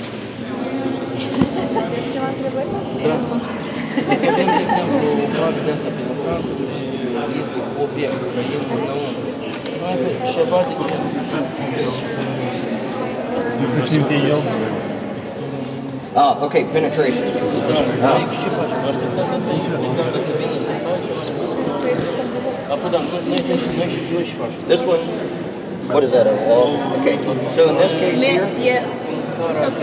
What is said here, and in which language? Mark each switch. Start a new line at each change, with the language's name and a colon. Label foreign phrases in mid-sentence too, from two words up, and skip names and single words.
Romanian: Vedem, de exemplu, probabil de asta pe lucrat, este obiect străin înăuntru. Ceva de genul.
English: Okay, penetration. This one, what is that, a wall? Okay, so in this case here, Yeah. Okay.